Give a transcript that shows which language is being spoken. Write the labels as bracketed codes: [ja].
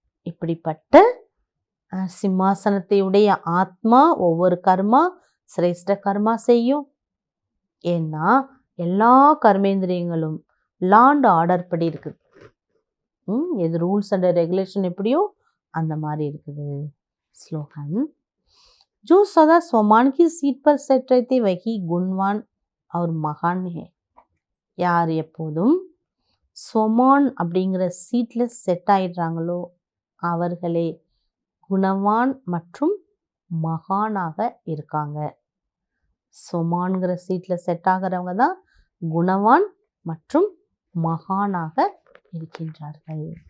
[ta] இப்படிப்பட்ட சிம்மாசனத்தை உடைய ஆத்மா ஒவ்வொரு கர்மா சிரேஷ்ட கர்மா செய்யும். ஏன்னா எல்லா கர்மேந்திரியங்களும் லாண்ட் ஆர்டர் படி இருக்குது. எது ரூல்ஸ் அண்ட் ரெகுலேஷன் எப்படியோ அந்த மாதிரி இருக்குது. [hi] ஸ்லோகன் जो सदा स्वमान की सीट पर सेट रहते वही गुणवान और महान है. [ta] யார் எப்போதும் ஸ்வமான் அப்படிங்கிற சீட்ல செட் ஆயிடுறாங்களோ அவர்களே குணவான் மற்றும் மகானாக இருக்காங்க. ஸ்வமான்கிற சீட்ல செட் ஆகிறவங்க தான் குணவான் மற்றும் மகானாக இருக்கின்றார்கள்.